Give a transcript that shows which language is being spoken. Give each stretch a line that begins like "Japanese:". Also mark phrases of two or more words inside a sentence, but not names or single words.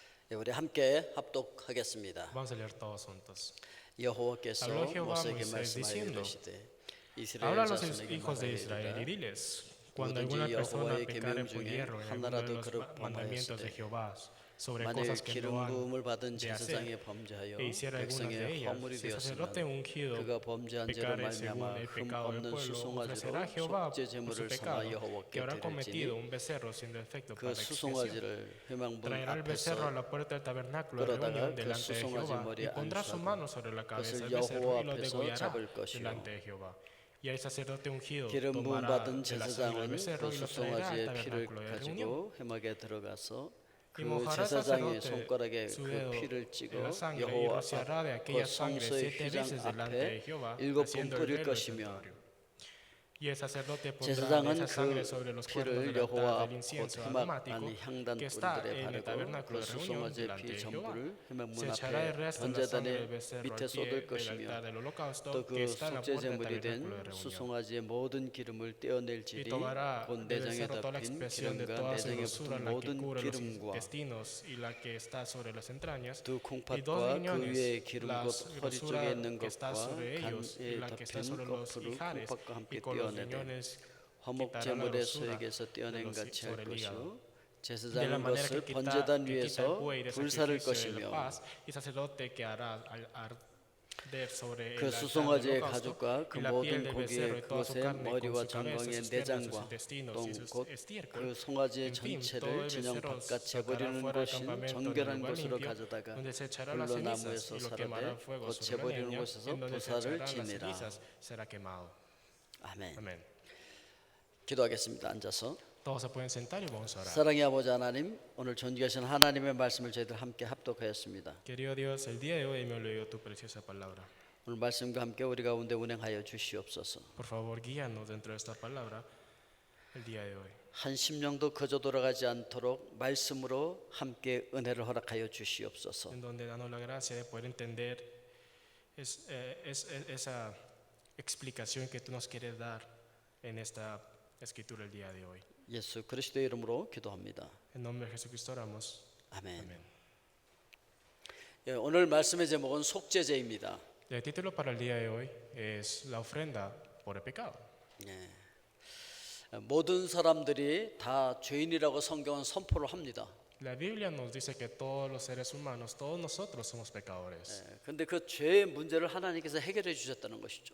Korean: 우리 함께 합독하겠습니다.
Spanish: Vamos a leer todos juntos.
Korean: 여호와께서
Spanish: Habló Jehová a
Korean: 모세에게
Spanish: Moisés
Korean: 말씀하여
Spanish: diciendo,
Korean: 이르시되
Spanish: Habla
Korean: 이스라엘
Spanish: a los
Korean: 자손에게
Spanish: hijos de Israel y
Korean: 말하여
Spanish: diles, cuando alguna
Korean: 누구든지
Spanish: persona
Korean: 여호와의
Spanish: pecare
Korean: 계명
Spanish: por
Korean: 중에
Spanish: hierro en alguno de
Korean: 하나라도
Spanish: los
Korean: 그릇
Spanish: mandamientos de
Korean: 범하였으되
Spanish: Jehová sobre
Korean: 만일
Spanish: cosas que no
Korean: 기름
Spanish: han
Korean: 부음을 받은
Spanish: de
Korean: 제사장이
Spanish: hacer,
Korean: 범죄하여
Spanish: e hiciera algunas de
Korean: 백성의
Spanish: ellas,
Korean: 허물이
Spanish: si el sacerdote
Korean: 되었으면
Spanish: ungido
Korean: 그가 범죄한 죄로
Spanish: pecare según
Korean: 말미암아
Spanish: el
Korean: 흠
Spanish: pecado del
Korean: 없는
Spanish: pueblo, ofrecerá a
Korean: 수송아지로
Spanish: Jehová
Korean: 속죄
Spanish: por su
Korean: 제물을 삼아
Spanish: pecado,
Korean: 여호와께
Spanish: que habrá cometido
Korean: 드릴지니
Spanish: un becerro sin defecto
Korean: 그
Spanish: para expiación.
Korean: 수송아지를 회막문
Spanish: Traerá el becerro a
Korean: 앞에서
Spanish: la puerta del tabernáculo de
Korean: 끌어다가
Spanish: reunión
Korean: 그
Spanish: delante de
Korean: 수송아지
Spanish: Jehová y
Korean: 머리에
Spanish: pondrá su
Korean: 안수하고
Spanish: mano sobre la cabeza
Korean: 그것을
Spanish: del becerro
Korean: 여호와
Spanish: y lo
Korean: 앞에서
Spanish: degollará
Korean: 잡을 것이요
Spanish: delante de Jehová. Y el sacerdote ungido
Korean: 기름 부음
Spanish: tomará
Korean: 받은
Spanish: de la sangre del
Korean: 제사장은
Spanish: becerro
Korean: 그
Spanish: y lo traerá al
Korean: 수송아지의 피를
Spanish: tabernáculo de reunión.
Korean: 가지고 회막에 들어가서
Spanish: Y
Korean: 그
Spanish: mojará el
Korean: 제사장의
Spanish: sacerdote
Korean: 손가락에
Spanish: su
Korean: 그
Spanish: dedo
Korean: 피를
Spanish: en
Korean: 찍어
Spanish: la sangre y
Korean: 여호와
Spanish: rociará de
Korean: 앞
Spanish: aquella
Korean: 그
Spanish: sangre
Korean: 성소의
Spanish: 7
Korean: 휘장
Spanish: veces delante de
Korean: 앞에
Spanish: Jehová,
Korean: 7번
Spanish: haciendo el
Korean: 뿌릴
Spanish: velo del
Korean: 것이며
Spanish: santuario. Y el sacerdote pondrá
Korean: 제사장은
Spanish: esa sangre
Korean: 그
Spanish: sobre los cuernos
Korean: 피를
Spanish: del altar
Korean: 여호와
Spanish: del
Korean: 앞 곧
Spanish: incienso
Korean: 회막
Spanish: aromático
Korean: 안의 향단
Spanish: que está
Korean: 뿔들에
Spanish: en el
Korean: 바르고
Spanish: tabernáculo
Korean: 그
Spanish: de reunión
Korean: 수송아지의
Spanish: delante
Korean: 피
Spanish: de Jehová.
Korean: 전부를 회막문
Spanish: Se echará el
Korean: 앞에
Spanish: resto de la sangre del
Korean: 번제단의
Spanish: becerro
Korean: 밑에
Spanish: al
Korean: 쏟을
Spanish: pie del
Korean: 것이며
Spanish: altar del holocausto
Korean: 또
Spanish: que
Korean: 그
Spanish: está en la
Korean: 속죄
Spanish: puerta del
Korean: 제물이
Spanish: tabernáculo de
Korean: 된
Spanish: reunión.
Korean: 수송아지의 모든 기름을
Spanish: Y
Korean: 떼어낼지니
Spanish: tomará
Korean: 곧
Spanish: del
Korean: 내장에
Spanish: becerro toda la
Korean: 덮인
Spanish: expresión de
Korean: 기름과
Spanish: toda su
Korean: 내장에
Spanish: grosura,
Korean: 붙은
Spanish: la que
Korean: 모든
Spanish: cubre los
Korean: 기름과
Spanish: intestinos y la que está sobre las entrañas,
Korean: 두
Spanish: y dos
Korean: 콩팥과 그
Spanish: riñones,
Korean: 위에 기름
Spanish: la
Korean: 곧 허리 쪽에
Spanish: grosura
Korean: 있는
Spanish: que está
Korean: 것과
Spanish: sobre ellos y
Korean: 간에
Spanish: la que está
Korean: 덮인
Spanish: sobre los
Korean: 거풀을
Spanish: ijares,
Korean: 콩팥과
Spanish: y
Korean: 함께
Spanish: con los
Korean: 떼어내되
Spanish: riñones
Korean: 화목
Spanish: quitará la
Korean: 제물의
Spanish: grosura
Korean: 수액에서
Spanish: de
Korean: 떼어낸
Spanish: los
Korean: 같이 할
Spanish: sobre el hígado.
Korean: 것이요
Spanish: De la
Korean: 제사장은
Spanish: manera
Korean: 것을
Spanish: que
Korean: 번제단
Spanish: quita el
Korean: 위에서
Spanish: buey de
Korean: 불사를
Spanish: sacrificio de la
Korean: 것이며
Spanish: paz, y sacerdote que hará al arder sobre
Korean: 그
Spanish: el altar del
Korean: 수송아지의
Spanish: holocausto,
Korean: 가죽과 그
Spanish: y la piel
Korean: 모든
Spanish: del becerro
Korean: 고기에
Spanish: y toda su
Korean: 그것의
Spanish: carne con
Korean: 머리와
Spanish: su cabeza,
Korean: 정강의
Spanish: sus piernas, sus
Korean: 내장과
Spanish: intestinos y sus
Korean: 똥 곧
Spanish: estiércol.
Korean: 그 송아지의
Spanish: En fin, todo
Korean: 전체를
Spanish: el
Korean: 진영
Spanish: becerro
Korean: 바깥에
Spanish: sacará
Korean: 버리는
Spanish: fuera del
Korean: 것인
Spanish: campamento en el
Korean: 정결한
Spanish: lugar
Korean: 곳으로
Spanish: limpio,
Korean: 가져다가
Spanish: donde se echará las
Korean: 불로
Spanish: cenizas
Korean: 나무에서
Spanish: y lo quemará
Korean: 살아내
Spanish: en fuego
Korean: 곧
Spanish: sobre la
Korean: 재버리는
Spanish: leña,
Korean: 곳에서
Spanish: en donde se
Korean: 부사를
Spanish: echarán las
Korean: 지니라.
Spanish: cenizas será quemado.
Korean: 아멘.
Spanish: Amén.
Korean: 기도하겠습니다. 앉아서.
Spanish: Todos se pueden sentar y vamos a orar.
Korean: 사랑의 아버지 하나님, 오늘 존귀하신 하나님의 말씀을 저희들 함께 합독하였습니다.
Spanish: Querido Dios, el día de hoy hemos leído tu preciosa palabra.
Korean: 오늘 말씀과 함께 우리 가운데 운행하여 주시옵소서.
Spanish: Por favor, guíanos dentro de esta palabra el día de hoy.
Korean: 한 심령도 거저 돌아가지 않도록 말씀으로 함께 은혜를 허락하여 주시옵소서.
Spanish: En donde danos la gracia de poder entender esa explicación que tú nos quieres dar en esta escritura el día de hoy.
Korean: 예수 그리스도의 이름으로 기도합니다.
Spanish: En nombre de Jesucristo oramos.
Korean: 아멘.
Spanish: Amén.
Korean: 예, 오늘 말씀의 제목은 속죄제입니다.
Spanish: El título para el día de hoy es la ofrenda por el pecado.
Korean: 예.
Spanish: 모든 사람들이 다 죄인이라고 성경은 선포를 합니다.
Korean: La Biblia nos dice que todos los seres humanos, todos nosotros somos pecadores. 그런데 그 죄의 문제를 하나님께서 해결해 주셨다는 것이죠.